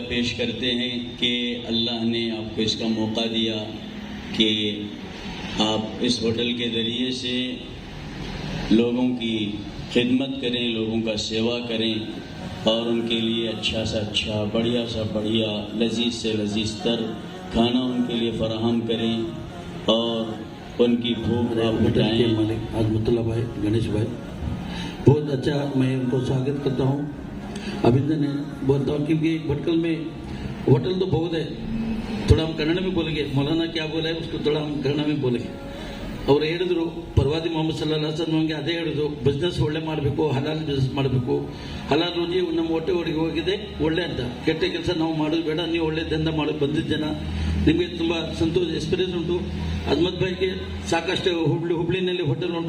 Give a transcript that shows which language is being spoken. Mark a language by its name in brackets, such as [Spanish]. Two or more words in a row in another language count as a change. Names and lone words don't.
[Hindi] पेश करते हैं कि अल्लाह ने आपको इसका मौका दिया कि आप इस होटल के ज़रिए से लोगों की खिदमत करें, लोगों का सेवा करें और उनके लिए अच्छा सा अच्छा, बढ़िया सा बढ़िया, लजीज से लजीज तर खाना उनके लिए फराहम करें और उनकी भूख आप मिटाएं। मालिक आजमतुल्लाह भाई, गणेश भाई, बहुत अच्छा, मैं उनको स्वागत करता हूँ, अभिनंदन है बोलता हूँ, क्योंकि भटकल में होटल तो बहुत है। थोड़ा हम कन्नड़ में बोलेंगे, मौलाना क्या बोला है उसको थोड़ा हम कन्नड़ में बोलेंगे। [Kannada] ಅವ್ರು ಹೇಳಿದ್ರು ಪ್ರವಾದಿ ಮೊಹಮ್ಮದ್ [Arabic] صلى الله عليه وسلم [Kannada] ನಮಗೆ ಅದೇ ಹೇಳಿದ್ರು, ಬಿಸ್ನೆಸ್ ಒಳ್ಳೆ ಮಾಡಬೇಕು, ಹಲಾಲ್ ಬಿಸ್ನೆಸ್ ಮಾಡಬೇಕು, ಹಲಾಲ್ ರುಚಿ ನಮ್ಮ ಹೊಟ್ಟೆ ಒಳಗೆ ಹೋಗಿದೆ ಒಳ್ಳೆ ಅಂತ. ಕೆಟ್ಟ ಕೆಲಸ ನಾವು ಮಾಡೋದು ಬೇಡ, ನೀವು ಒಳ್ಳೆ ದಂಧ ಮಾಡಿ ಬಂದಿದ್ದ ಜನ, ನಿಮಗೆ ತುಂಬ ಸಂತೋಷ ಎಕ್ಸ್ಪೀರಿಯನ್ಸ್ ಉಂಟು. ಅಜ್ಮತ್ ಭಾಯಿಗೆ ಸಾಕಷ್ಟು ಹುಬ್ಳಿನಲ್ಲಿ ಹೋಟೆಲ್ ಉಂಟು.